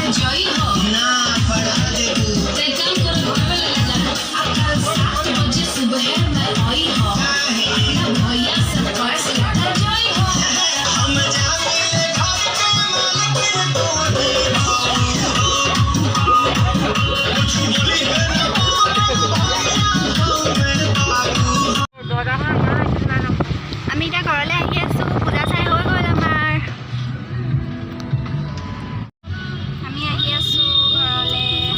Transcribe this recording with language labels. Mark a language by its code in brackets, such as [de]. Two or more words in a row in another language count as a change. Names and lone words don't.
[bho] जाई हो ना पढ़ा दे तू काम करो घर में लगा जा 7 बजे सुबह में आई हो अपना भैया से वॉइस लेके जाई हो हम जावे घर के मालिक को दे कुछ बोली है [as] আমি এতিয়া ঘৰলৈ আহি আছোঁ পূজা চাই হৈ গ'ল আমাৰ আমি আহি আছোঁ ঘৰলৈ